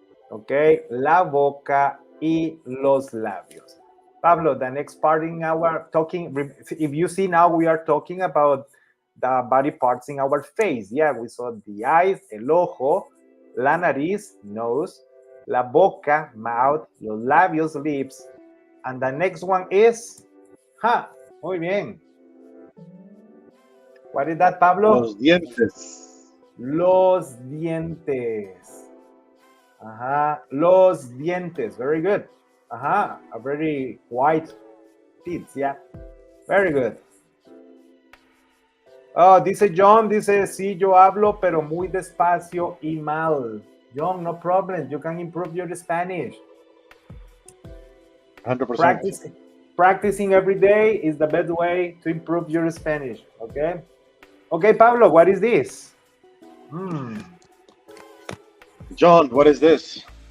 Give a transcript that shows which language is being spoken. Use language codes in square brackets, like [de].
[es] Okay, la boca y los labios. [en] Pablo, the next part in our talking, if you see now, we are talking about the body parts in our face. Yeah, we saw the eyes, el ojo, la nariz, nose, la boca, mouth, los labios, lips, and the next one is, [es] muy bien. [en] What is that, Pablo? [es] Los dientes. Los dientes. Los dientes. [en] Very good. [es] A very white teeth. Yeah. Very good. Oh, dice John, dice, sí, yo hablo, pero muy despacio y mal. [en] John, no problem. You can improve your Spanish. 100%. Practicing every day is the best way to improve your Spanish. Okay? Okay, Pablo, what is this? John, what is this?